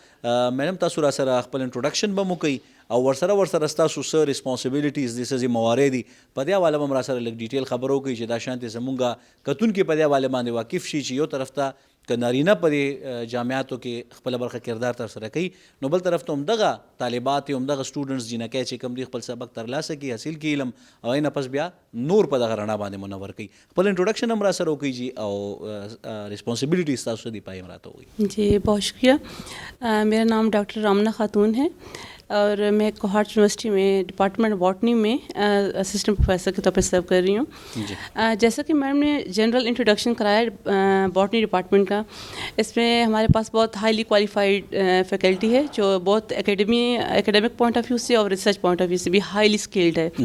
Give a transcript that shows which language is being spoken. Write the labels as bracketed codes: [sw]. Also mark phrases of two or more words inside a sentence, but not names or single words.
[ps] میډم تاسو را سره خپل انټروډکشن به مو کوي او ورسره ستاسو څه ریسپانسبلیټیز دي څه ذمهوارۍ دي په دې حواله به هم را سره لږ ډیټیل خبرو کوي چې دا شانتې زمونږ کتونکي په دې حواله باندې واقف شي چې یو طرف ته که نارینه په دې جامعاتو کې خپله برخه کردار ترسره کوي نو بل طرف ته همدغه طالبات همدغه سټوډنټس جنکۍ چې کوم دي خپل سبق ترلاسه کړي حاصل کړي علم او اینه پس بیا نور په دغه رڼا باندې منور کوي. خپل انټروډکشن هم را سره وکړي جی او ریسپانسبلیټیز تاسو دي پای هم راته ووایي. [ur] جی بہت شکریہ. میرا نام ڈاکٹر رامنہ خاتون ہے اور میں کوہارٹ یونیورسٹی میں [en] department botany [ur] میں [en] assistant professor [ur] کے طور پہ سرو کر رہی ہوں. جیسا کہ میڈم نے [en] general introduction [ur] کرایا [en] botany department [ur] کا, اس میں ہمارے پاس بہت [en] highly qualified faculty [ur] ہے جو بہت [en] academic point of view [ur] سے اور [en] research point of view [ur] سے بھی [en] highly skilled [ur] ہے.